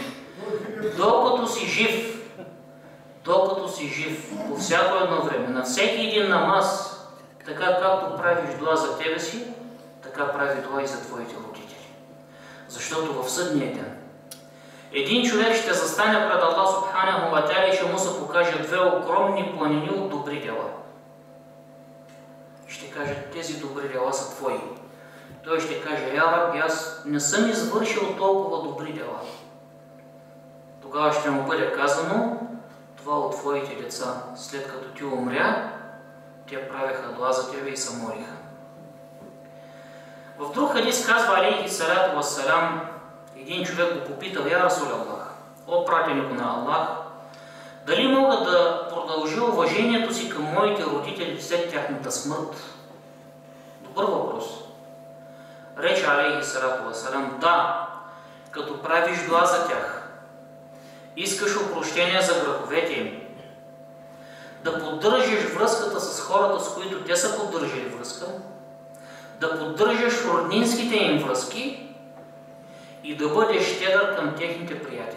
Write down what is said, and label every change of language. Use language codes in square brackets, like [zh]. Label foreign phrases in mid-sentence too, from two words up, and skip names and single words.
[bg] Докато си жив, по всяко едно време, на всеки един намаз, така както правиш дуа за тебе си, така прави дуа и за твоите родители. Защото в съдния ден един човек ще застане пред Аллах [ar] سبحانه وتعالى [bg] и ще му се покаже 2 огромни планини от добри дела. Ще каже: тези добри дела са твои. Той ще каже: [ar] يا رب, [bg] аз не съм извършил толкова добри дела. Тогава ще му бъде казано: това от твоите деца, след като ти умря, те правеха дуа за тебе и се молиха. В друг хадис казва [ar] عليه الصلاة والسلام, [bg] един човек го попитал: [ar] يا رسول الله, [bg] о пратенико на Аллах, дали мога да продължа уважението си към моите родители след тяхната смърт? Добър въпрос. Рече [ar] عليه الصلاة والسلام: [bg] да, като правиш дуа за тях, искаш опрощение за греховете им, да поддържаш връзката с хората, с които те са поддържали връзка, да поддържаш роднинските им връзки и да бъдеш щедър към техните приятели.